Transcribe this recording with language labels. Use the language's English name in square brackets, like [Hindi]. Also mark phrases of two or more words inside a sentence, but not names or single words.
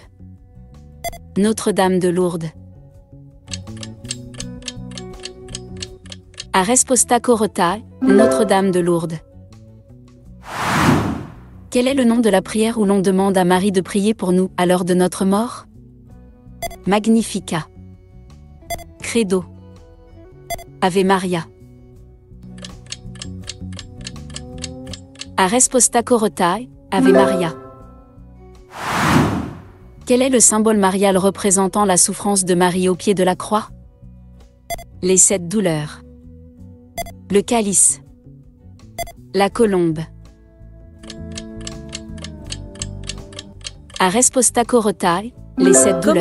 [French] Notre-Dame de Lourdes. [Portuguese] A resposta corotae, Notre-Dame de Lourdes. [French] Quel est le nom de la prière où l'on demande à Marie de prier pour nous à l'heure de notre mort ? Magnificat. Credo. Ave Maria. [Portuguese] A resposta corotae, Ave Maria. [French] Quel est le symbole marial représentant la souffrance de Marie au pied de la croix ? Les 7 douleurs. Le calice. La colombe. [Portuguese] A resposta corotae, [French] les 7 douleurs.